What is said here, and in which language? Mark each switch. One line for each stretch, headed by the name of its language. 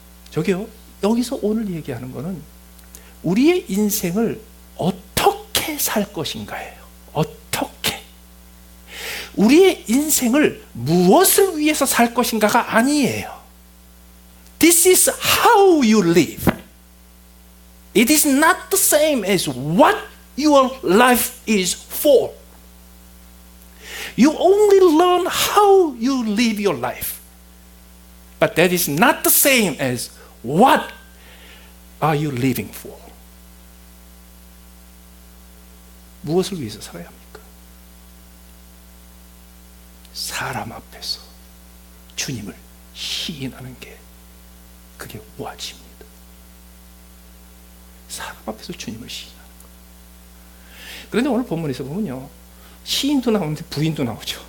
Korean: 저기요, 여기서 오늘 얘기하는 거는 우리의 인생을 어떻게 살 것인가예요. 어떻게. 우리의 인생을 무엇을 위해서 살 것인가가 아니에요.
English: This is how you live. It is not the same as what your life is for. You only learn how you live your life. But that is not the same as what are you living for.
Korean: 무엇을 위해서 살아야 합니까? 사람 앞에서 주님을 시인하는 게 그게 와지입니다. 사람 앞에서 주님을 시인하는 거. 그런데 오늘 본문에서 보면요, 시인도 나오는데 부인도 나오죠.